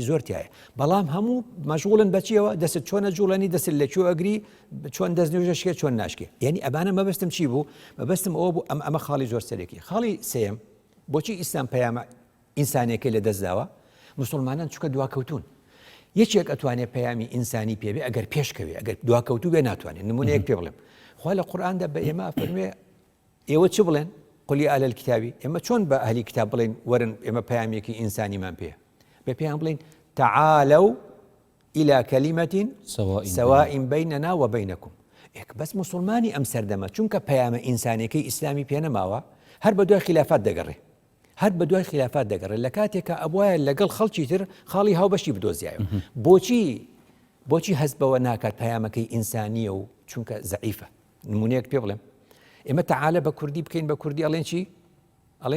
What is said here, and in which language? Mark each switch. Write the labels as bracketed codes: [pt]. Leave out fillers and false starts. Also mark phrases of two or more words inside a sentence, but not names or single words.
[ckb] زۆر تایە بەڵام هەموو مەشغوڵن بەچیەوە دەست چۆنە جوڵەنی دەست لە کوێ ئەگری چۆن دەست نوێژەشکێ چۆن ناشکێ یعنی ئەبانە مەبەستم چی بوو مەبەستم ئەوە بوو ئەمە خاڵی زۆر سەرێکی خاڵی سێم بۆچی ئیسلام پەیامە ئینسانێکی لە دەستداوە مسلمانان چووکە دواکەوتون یەکێک ئەتوانێت پەیامی ئینسانی پێبێ ئەگەر پێشکەوێ ئەگەر دواکەوتو بێ ناتوانێت نمونەیەک پێ بڵێم خوا لە قورئاندا بە ئێمە فەرموێ ئێوە چ بڵێن [ar] قل يا أهل الكتاب [ckb] ئێمە چۆن بە ئەهلی کتاب بڵێن وەرن ئێمە پەیامێکی ئینسانیمان پێیە بە پێیان بڵێن [ar] تعالوا إلى كلمة سواء بيننا وبينكم [ckb] بەس مسلمانی ئەم سەردەمە چونکە پەیامە ئینسانێکی ئیسلامی پێ نەماوە هەر بە دوای خلافات دەگەڕێ لە کاتێکە ئەوایە لەگەڵ خەڵکی تر خاڵی هاوبەشی بدۆزیایە بۆچی هەست بەوە ناکات پەیامەکەی ئینسانیە و چونکە زەعیفە نمونەیەک پێ بڵێم ئێمە تەعالە بە کوردی بکەین بە کوردی ئەڵێن چی ئەڵێن